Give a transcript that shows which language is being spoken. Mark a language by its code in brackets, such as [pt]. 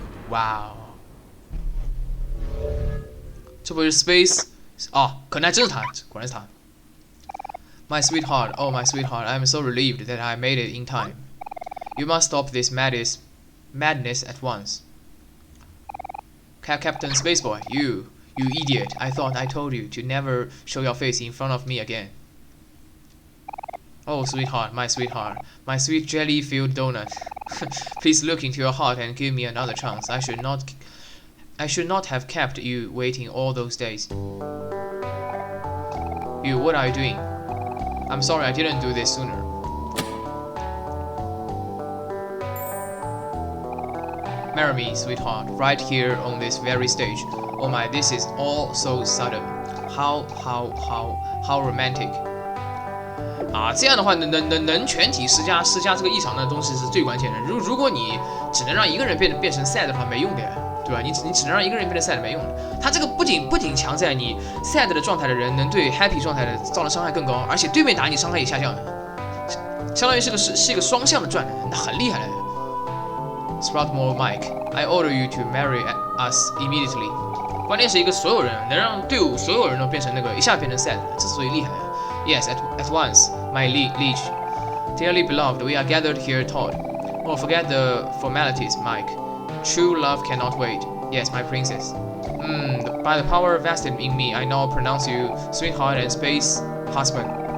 [zh] 哇哦！这不是 space 哦，可能还真是他，果然是他。 [en] My sweetheart, oh my sweetheart, I am so relieved that I made it in time. You must stop this madness at once. Captain Spaceboy, you idiot! I thought I told you to never show your face in front of me again. Oh, sweetheart, my sweet jelly-filled donut. Please look into your heart and give me another chance. I should not have kept you waiting all those days. You, what are you doing? I'm sorry I didn't do this sooner. Marry me, sweetheart, right here on this very stage. Oh my, this is all so sudden. How romantic. [zh] 啊，这样的话能全体施加这个异常的东西是最关键的。如果你只能让一个人变成 sad 的话，没用的，对吧？你只能让一个人变成 sad 没用的。它这个不仅强在你 sad 的状态的人能对 happy 状态的造成伤害更高，而且对面打你伤害也下降，相当于是一个双向的转，那很厉害的。 [en] Sproutmore Mike, I order you to marry us immediately. [zh] 关键是一个所有人能让队伍所有人都变成那个一下变成 sad， 这是最厉害的。 [en] Yes, at once, my liege. Dearly beloved, we are gathered here taught. Oh, forget the formalities, Mike. True love cannot wait. Yes, my princess. By the power vested in me, I now pronounce you sweetheart and space husband.